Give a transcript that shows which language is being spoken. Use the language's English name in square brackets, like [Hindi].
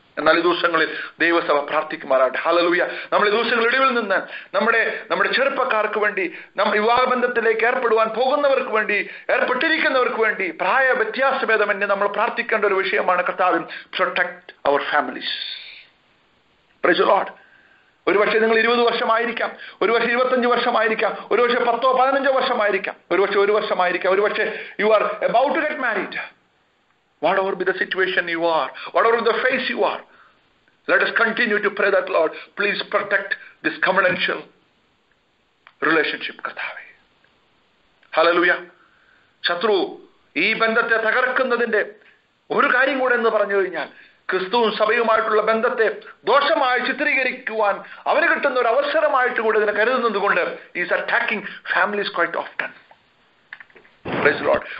[Malayalam] എന്നാൽ ഈ ദിവസങ്ങളിൽ ദൈവസഭ പ്രാർത്ഥിക്കുമാറാട്ടെ. ഹല്ലേലൂയ. നമ്മൾ ഈ ദിവസങ്ങളുടെ ഇടയിൽ നിന്ന് നമ്മുടെ ചെറുപ്പക്കാർക്ക് വേണ്ടി, വിവാഹബന്ധത്തിലേക്ക് ഏർപ്പെടുവാൻ പോകുന്നവർക്ക് വേണ്ടി, ഏർപ്പെട്ടിരിക്കുന്നവർക്ക് വേണ്ടി പ്രായ വ്യത്യാസഭേദമന്യേ നമ്മൾ പ്രാർത്ഥിക്കേണ്ട ഒരു വിഷയമാണ് കർത്താവിൻ [English] Protect our families. Praise the Lord. [Malayalam] ഒരുപക്ഷെ നിങ്ങൾ 20 വർഷമായിരിക്കാം, ഒരുപക്ഷെ 25 വർഷമായിരിക്കാം, ഒരുപക്ഷെ 10-15 വർഷമായിരിക്കാം, ഒരുപക്ഷെ 1 വർഷമായിരിക്കാം, ഒരുപക്ഷെ [English] You are about to get married. Whatever be the situation you are, whatever the phase you are, let us continue to pray that Lord, please protect this covenantal relationship. [Malayalam] കർത്താവേ, hallelujah. ശത്രു ഈ ബന്ധത്തെ തകർക്കുന്നതിന്റെ ഒരു കാര്യം കൂടെ എന്ന് പറഞ്ഞു കഴിഞ്ഞാൽ, ക്രിസ്തുവും സഭയുമായിട്ടുള്ള ബന്ധത്തെ ദോഷമായി ചിത്രീകരിക്കുവാൻ അവന് കിട്ടുന്ന ഒരു അവസരമായിട്ട് കൂടെ ഇതിനെ കരുതുന്നത് കൊണ്ട് [English] Is attacking families quite often. Praise the Lord.